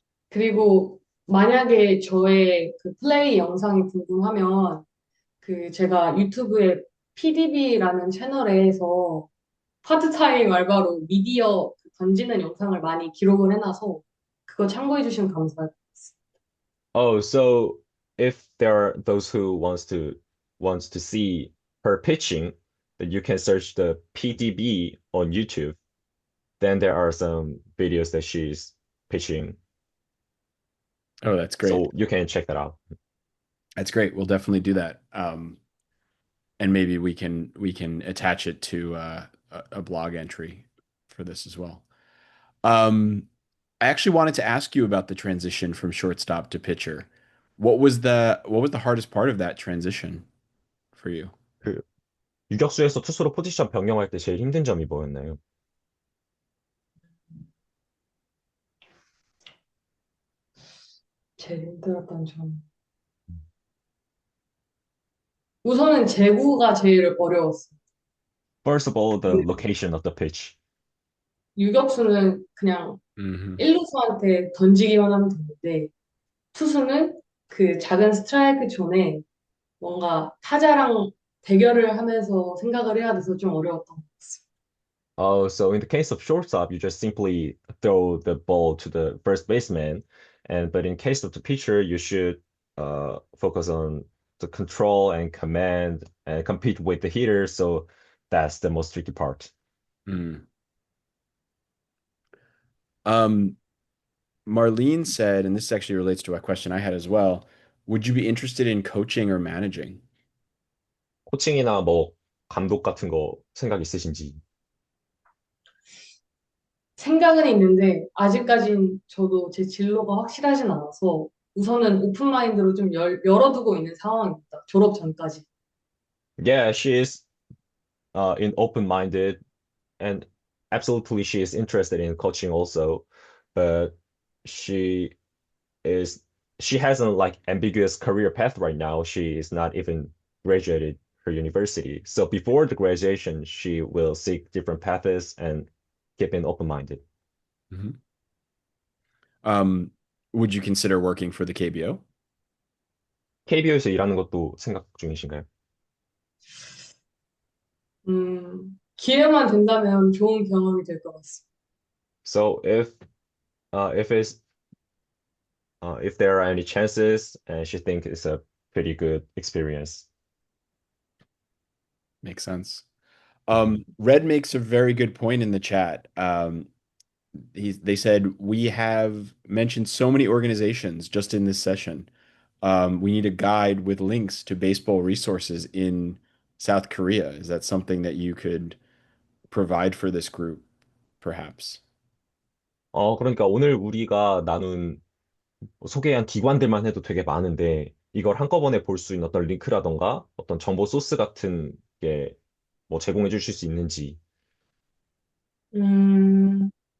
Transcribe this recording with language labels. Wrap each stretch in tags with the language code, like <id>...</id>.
<ko>그리고 만약에 저의 그 플레이 영상이 궁금하면 그 제가 유튜브에 PDB라는 채널에서 파트타임 알바로 미디어 던지는 영상을 많이 기록을 해놔서 그거 참고해 주시면 감사할 것 같습니다.</ko> <en>Oh, so if there are those who wants to see her pitching, then you can search the PDB on YouTube. Then there are some videos that she's pitching, Oh, that's great. so you can check that out. That's great. We'll definitely do that. And maybe we can attach it to a blog entry for this as well. I actually wanted to ask you about the transition from shortstop to pitcher. What was the hardest part of that transition for you?</en> <ko>그 유격수에서 투수로 포지션 변경할 때 제일 힘든 점이 뭐였나요? 제일 힘들었던 점. 우선은 제구가 제일 어려웠어요.</ko> <en>First of all, the location of the pitch.</en> <ko>유격수는 그냥 Hmm. 1루수한테 던지기만 하면 되는데 투수는 그 작은 스트라이크 존에 뭔가 타자랑 대결을 하면서 생각을 해야 돼서 좀 어려웠던 것 같습니다.</ko> <en>Oh, so in the case of shortstop, you just simply throw the ball to the first baseman, and but in case of the pitcher, you should focus on the control and command and compete with the hitter. So that's the most tricky part. Mm. Um, Marlene said, and this actually relates to a question I had as well, would you be interested in coaching or managing?</en> <ko>코칭이나 뭐 감독 같은 거 생각 있으신지? 생각은 있는데 아직까진 저도 제 진로가 확실하진 않아서 우선은 오픈 마인드로 좀 열어두고 있는 상황입니다. 졸업 전까지.</ko> <en>Yeah, she is in open-minded and absolutely she is interested in coaching also, but she is she hasn't like ambiguous career path right now. She is not even graduated her university. So before the graduation, she will seek different paths and keep an open-minded. Mhm. Would you consider working for the KBO?</en> <ko>KBO에서 일하는 것도 생각 중이신가요? 기회만 된다면 좋은 경험이 될 것 같습니다.</ko> <en>So if it's if there are any chances, and she thinks it's a pretty good experience. Makes sense. Mhm. Red makes a very good point in the chat. They said we have mentioned so many organizations just in this session. We need a guide with links to baseball resources in South Korea. Is that something that you could provide for this group, perhaps?</en> <ko>그러니까 오늘 우리가 나눈 소개한 기관들만 해도 되게 많은데 이걸 한꺼번에 볼 수 있는 어떤 링크라던가 어떤 정보 소스 같은 게 뭐 제공해 주실 수 있는지 음,</ko>